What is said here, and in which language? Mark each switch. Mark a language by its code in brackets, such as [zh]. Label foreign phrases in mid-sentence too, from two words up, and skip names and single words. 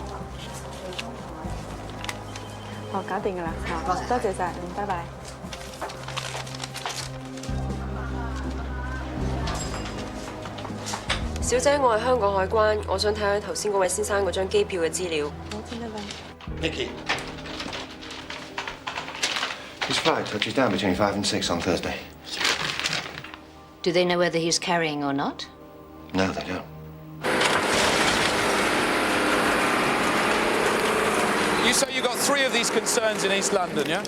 [yue] 哦，搞掂㗎啦，嚇，多謝晒，拜拜。小姐，我係香港海關，我想睇下頭先嗰位先生嗰張機票嘅資料。好，先得啦。 [en] Nicky. His flight touches down between 5 and 6 on Thursday. Do they know whether he's carrying or not? No, they don't. You say you got 3 of these concerns in East London, yeah?